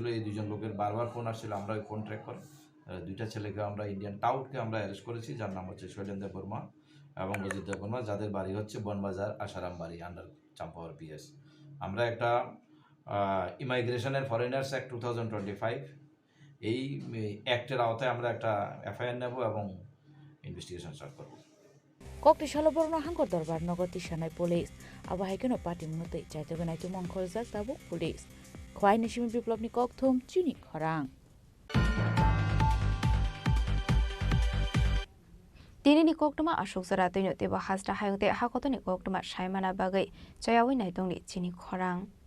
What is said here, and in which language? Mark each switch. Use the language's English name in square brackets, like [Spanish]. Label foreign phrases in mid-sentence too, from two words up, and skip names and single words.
[Bangla] এই দুজন লোকের বারবার ফোন আসছিল, আমরা ওই ফোন ট্র্যাক করে দুইটা ছেলেকে আমরা ইন্ডিয়ান টাউটকে আমরা অ্যারেস্ট করেছি, যার নাম হচ্ছে শৈলেন্দ্র বর্মা এবং অজিত বর্মা, যাদের বাড়ি হচ্ছে বনবাজার আসারাম বাড়ি, আন্ডার চাম্পাওয়ার পিএস। আমরা একটা ইমাইগ্রেশনের [English] Foreigners Act [Bangla] 2025 এই অ্যাক্টের আওতায় আমরা একটা এফআইআর নেব এবং ইনভেস্টিগেশন স্টার্ট করব। [Kok Borok] kokti shaloborono hangkor darbar nogor tishanai police abahai party munotei chaito ganai tu mongkhol jak tabu police khwai nishimi biplobni kokthom chini khorang Tinini koktuma ashok zara tino teba hasra hayute hakotoni koktuma shaimana bagai chayawi naitongni chini khorang